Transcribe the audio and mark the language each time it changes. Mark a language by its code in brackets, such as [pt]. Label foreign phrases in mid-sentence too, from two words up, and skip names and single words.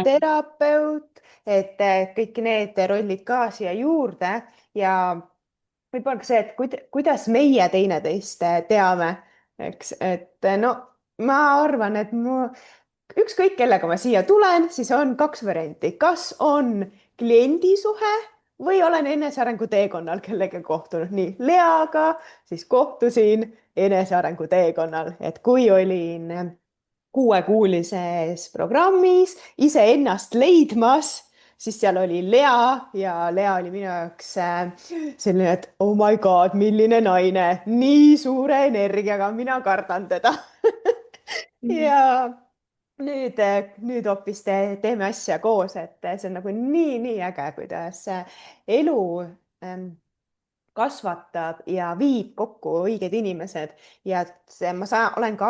[et] terapeut, et kõik need rollid ka siia juurde ja võib-olla ka see, et kuidas meie teineteist teame, eks, et no ma arvan, et ükskõik kellega ma siia tulen, siis on kaks varianti, kas on kliendisuhe või olen enesearengu teekonnal kellegagi kohtunud. nii Leaga siis kohtusin enesearengu teekonnal, et kui olin kuuekuulises programmis iseennast leidmas, siis seal oli Lea ja Lea oli minu jaoks selline, et [en] oh my god, [et] milline naine, nii suure energiaga, mina kardan teda ja nüüd hoopis teeme asja koos, et see on nagu nii äge, kuidas elu ähm, kasvatab ja viib kokku õiged inimesed ja olen ka